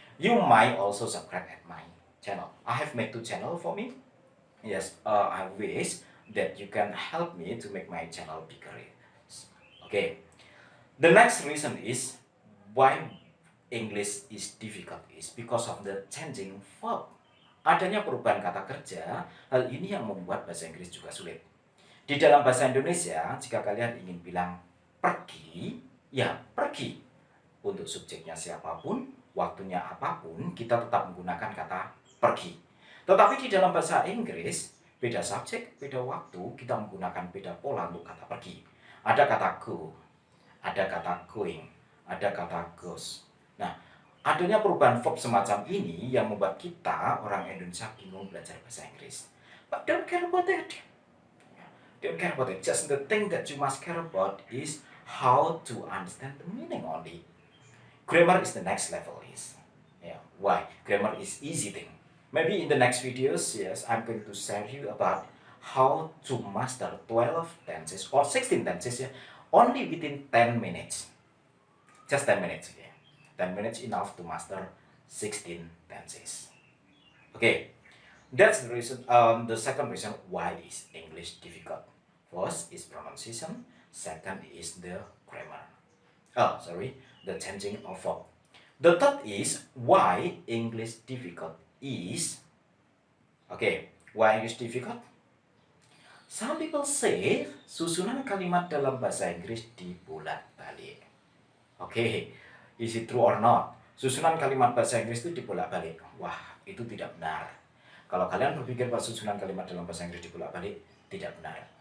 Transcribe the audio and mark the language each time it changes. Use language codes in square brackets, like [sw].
[en] You might also subscribe at my channel. I have made 2 channels for me. Yes, I wish that you can help me to make my channel bigger. Okay. The next reason is why English is difficult is because of the changing verb. [id] Adanya perubahan kata kerja, hal ini yang membuat bahasa Inggris juga sulit. Di dalam bahasa Indonesia, jika kalian ingin bilang pergi, ya pergi. Untuk subjeknya siapapun, waktunya apapun, kita tetap menggunakan kata pergi. Tetapi di dalam bahasa Inggris, beda subjek, beda waktu, kita menggunakan beda pola untuk kata pergi. Ada kata go, ada kata going, ada kata goes. Nah, adanya perubahan verb semacam ini yang membuat kita, orang Indonesia, bingung belajar bahasa Inggris. [en] But don't care about that. Don't care about it. Just the thing that you must care about is how to understand the meaning only. Grammar is the next level is. Yeah. Why? Grammar is easy thing. Maybe in the next videos, yes, I'm going to share you about how to master 12 tenses or 16 tenses, yeah, only within 10 minutes. Just 10 minutes, okay. 10 minutes enough to master 16 tenses. Okay, that's the reason. The second reason why is English difficult. First is pronunciation. Second is the grammar. The changing of verb. The third is why English difficult is. Okay, why English difficult? Some people say [id] susunan kalimat dalam bahasa Inggris dibolak-balik. [en] Okay, is it true or not? [id] Susunan kalimat bahasa Inggris itu dibolak-balik. Wah, itu tidak benar. Kalau kalian berpikir bahwa susunan kalimat dalam bahasa Inggris dibolak-balik, tidak benar.